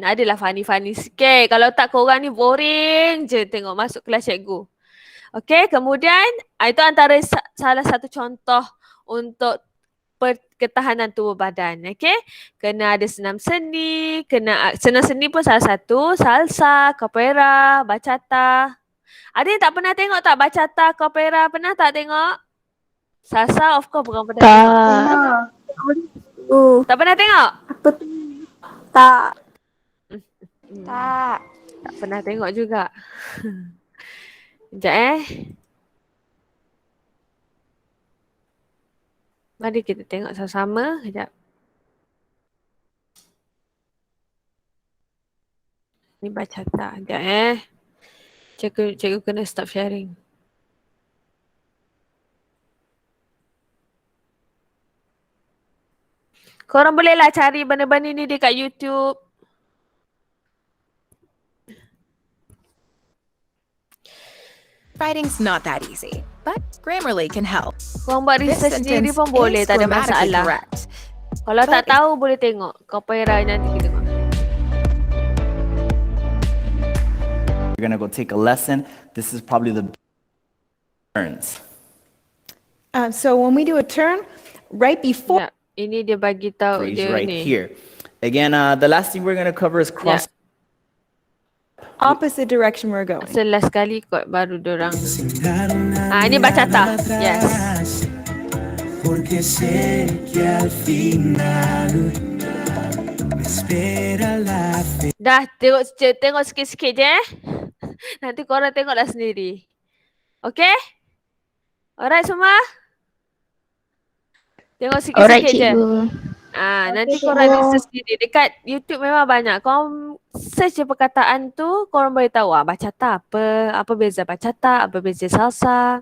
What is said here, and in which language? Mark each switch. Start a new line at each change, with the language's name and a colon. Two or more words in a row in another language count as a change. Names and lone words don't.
Malay: Adalah funny-funny sikit. Kalau tak korang ni boring je tengok masuk kelas cikgu. Okey, kemudian itu antara salah satu contoh untuk ketahanan tubuh badan. Okey, kena ada senam seni, senam seni pun salah satu, salsa, capoeira, bachata. Ada yang tak pernah tengok tak bachata, capoeira? Pernah tak tengok? Salsa
English: of course
Malay: bukan pernah tengok. Tak pernah tengok? Apa tu? Tak. Tak. Tak pernah tengok juga. Sekejap Mari kita tengok sama-sama. Sekejap. Ni bachata. Sekejap Cikgu kena
English: stop sharing.
Malay: Korang bolehlah cari benda-benda ni dekat YouTube.
English: Writing's not that easy, but Grammarly can help.
Malay: Korang buat
English: This
Malay: research sendiri
English: sentence
Malay: pun boleh,
English: is
Malay: tak ada
English: grammatically
Malay: masalah.
English: correct.
Malay: Kalau tak
English: But
Malay: tahu boleh tengok. Capoeira nanti kita tengok.
English: You're gonna go take a lesson. This is probably the turns. So when we do a turn, right before
Malay: Sekejap. Ini dia bagi tahu
English: Phrase
Malay: dia
English: right
Malay: ni.
English: here. Again, the last thing we're gonna cover is cross. opposite direction we're going.
Malay: Selas sekali kot baru dorang. Ini bachata. Yes.
Spanish: Porque sé que al final me espera la fe.
Malay: Dah tengok sikit-sikit je Nanti korang tengoklah sendiri. Okay? Alright semua? Tengok Alright, sikit-sikit je. cikgu. Nanti korang research sendiri. Dekat YouTube memang banyak. Korang search je perkataan tu, korang boleh tahu bachata apa beza bachata, apa beza salsa.